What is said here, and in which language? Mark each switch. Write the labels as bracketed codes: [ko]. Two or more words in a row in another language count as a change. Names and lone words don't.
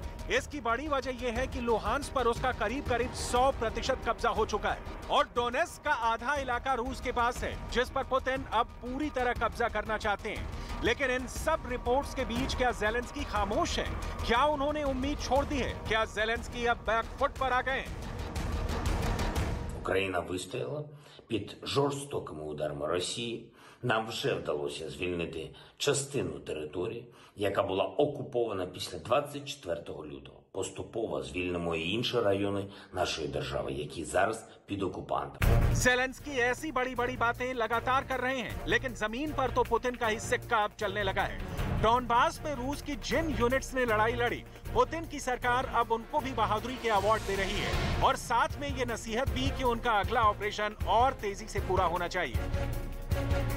[hi] इसकी बड़ी वजह यह है कि लुहांस पर उसका करीब 100% कब्जा हो चुका है और डोनेस्क का आधा इलाका रूस के पास है, जिस पर पुतिन अब पूरी तरह कब्जा करना चाहते हैं। लेकिन इन सब रिपोर्ट्स के बीच क्या ज़ेलेंस्की खामोश है? क्या उन्होंने उम्मीद छोड़ दी है? क्या ज़ेलेंस्की अब बैकफुट पर आ गए? [uk] Україна вистояла під жорстокими ударами Росії. Нам вже вдалося звільнити частину території, яка була окупована після 24 лютого. Поступово звільнимо і інші райони нашої держави, які зараз під окупантом. [hi] ज़ेलेंस्की ऐसी बड़ी बातें लगातार कर रहे हैं, लेकिन जमीन पर तो पुतिन का ही सिक्का अब चलने लगा है। डॉनबास में रूस की जिन यूनिट्स ने लड़ाई लड़ी, पुतिन की सरकार अब उनको भी बहादुरी के अवार्ड दे रही है और साथ में ये नसीहत भी कि उनका अगला ऑपरेशन और तेजी से पूरा होना चाहिए।